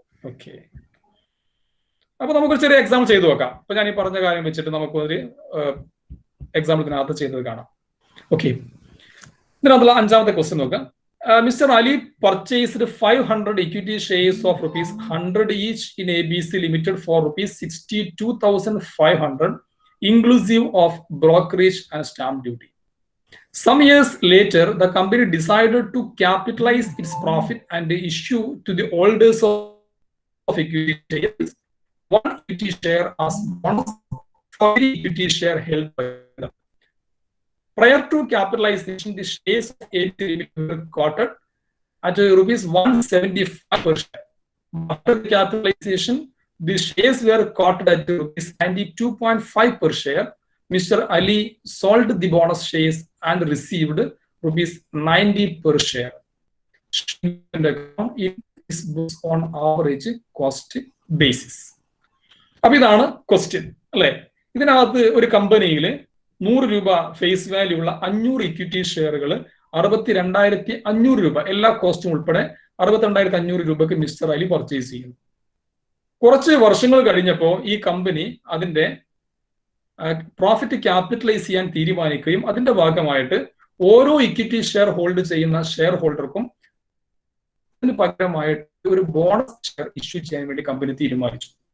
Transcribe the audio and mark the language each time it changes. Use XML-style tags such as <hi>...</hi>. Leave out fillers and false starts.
<ml>Okay, അപ്പൊ നമുക്കൊരു ചെറിയ എക്സാമ്പിൾ ചെയ്തു നോക്കാം. അപ്പൊ ഞാൻ ഈ പറഞ്ഞ കാര്യം വെച്ചിട്ട് നമുക്കൊരു എക്സാമ്പിൾ ഇതിനകത്ത് ചെയ്തത് കാണാം. ഓക്കെ, ഇതിനകത്തുള്ള 5ാമത്തെ ക്വസ്റ്റ്യൻ നോക്കാം.</ml> <en>Mr. Ali purchased 500 equity shares of rupees 100 each in ABC Limited for rupees 62,500 inclusive of brokerage and stamp duty. Some years later, the company decided to capitalize its profit and issue to the holders of equity shares one equity share as bonus for every equity share held by them. Prior to capitalization, the shares of ABC Limited were quoted at rupees 175 per share. After the capitalization, the shares were quoted at rupees 92.5 per share. Mr. Ali sold the bonus shares and received rupees 90 per share. It is based on average cost basis.</en> <ml>അപ്പൊ ഇതാണ് question അല്ലെ? ഇതിനകത്ത് ഒരു കമ്പനിയിൽ 100 രൂപ face value ഉള്ള 500 equity ഷെയറുകൾ 62,500 രൂപ എല്ലാ കോസ്റ്റും ഉൾപ്പെടെ 62,500 രൂപയ്ക്ക് മിസ്റ്റർ അലി പർച്ചേസ് ചെയ്യുന്നു. കുറച്ച് വർഷങ്ങൾ കഴിഞ്ഞപ്പോൾ ഈ കമ്പനി അതിന്റെ പ്രോഫിറ്റ് ക്യാപിറ്റലൈസ് ചെയ്യാൻ തീരുമാനിക്കുകയും അതിന്റെ ഭാഗമായിട്ട് ഓരോ ഇക്വിറ്റി ഷെയർ ഹോൾഡ് ചെയ്യുന്ന ഷെയർ ഹോൾഡർക്കും അതിന് പകരമായിട്ട് ഒരു ബോണസ് ഷെയർ ഇഷ്യൂ ചെയ്യാൻ വേണ്ടി കമ്പനി തീരുമാനിച്ചു.</ml>